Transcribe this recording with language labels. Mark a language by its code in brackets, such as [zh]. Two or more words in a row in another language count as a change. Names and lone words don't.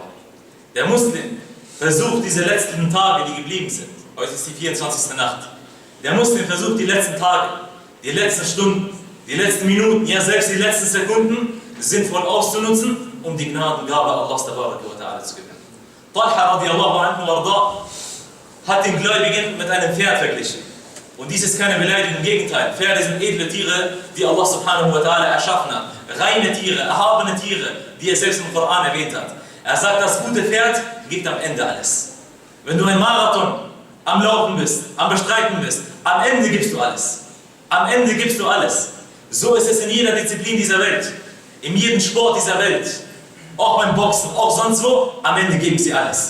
[de] Der Muslim versucht diese letzten Tage, die geblieben sind, heute ist die 24. Nacht, der Muslim versucht die letzten Tage, die letzten Stunden, die letzten Minuten, ja selbst die letzten Sekunden sinnvoll auszunutzen, um die Gnadengabe Allahs ta'ala zu gewinnen. Talha [ar] رضي الله عنه [de] warda hat den Gläubigen mit einem Pferd verglichen. Und dies ist keine Beleidigung, im Gegenteil. Pferde sind edle Tiere, die Allah [ar] سبحانه وتعالى [de] erschaffen hat. Reine Tiere, erhabene Tiere, die er selbst im Koran erwähnt hat. Er sagt, das gute Pferd gibt am Ende alles. Wenn du ein Marathon am Laufen bist, am Bestreiten bist, am Ende gibst du alles. Am Ende gibst du alles. So ist es in jeder Disziplin dieser Welt, in jedem Sport dieser Welt, auch beim Boxen, auch sonst wo, am Ende geben sie alles.